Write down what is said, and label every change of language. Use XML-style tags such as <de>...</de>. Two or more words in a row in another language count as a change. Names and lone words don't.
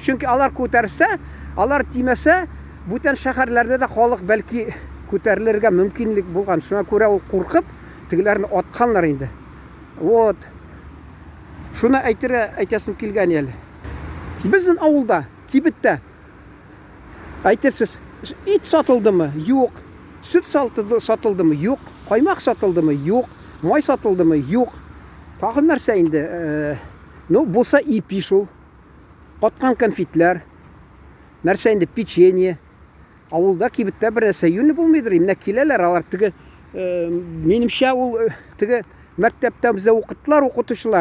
<tt>Чөнки алар күтәрсә, алар тимәсә, бүтән шәһәрләрдә дә халык бәлки күтәрелергә мөмкинлек булган. Шуңа күрә ул куркып, тегеләрне атканнар инде. Вот. Шуны әйтәсем килгән әле. Безнең авылда, Кибеттә, әйтерсез, it satıldı mı? Yok. Süt satıldı mı? Yok. Kaymak satıldı mı? Yok. May satıldı mı? Yok. Tagı нәрсә инде? Ну, булса ипи шул. Каткан конфетлар. Нәрсә инде печенье. Авылда кибеттә бер нәрсә юньле булмыйдыр. Менә киләләр алар теге минемчә ул теге мәктәптә безә укыттылар укытучылар.</tt>